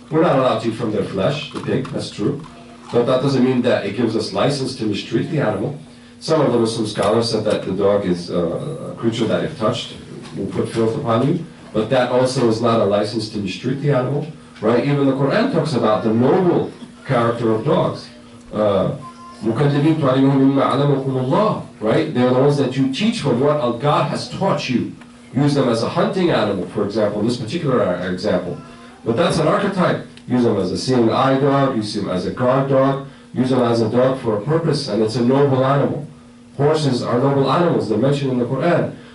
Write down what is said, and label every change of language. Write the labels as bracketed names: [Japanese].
[English] We're not allowed to eat from their flesh, the pig, that's true. But that doesn't mean that it gives us license to mistreat the animal. Some of the Muslim scholars said that the dog is a creature that if touched will put filth upon you. But that also is not a license to mistreat the animal, right? Even the Quran talks about the noble character of dogs. [Arabic] مُكَلِّبِينَ تُعَلِّمُهُمْ مِمَّا عَلَمَكُمُ اللَّهُ, [English] right? They're the ones that you teach from what God has taught you. Use them as a hunting animal, for example, in this particular example. But that's an archetype. Use them as a seeing eye dog, use them as a guard dog, use them as a dog for a purpose, and it's a noble animal. Horses are noble animals, they're mentioned in the Quran.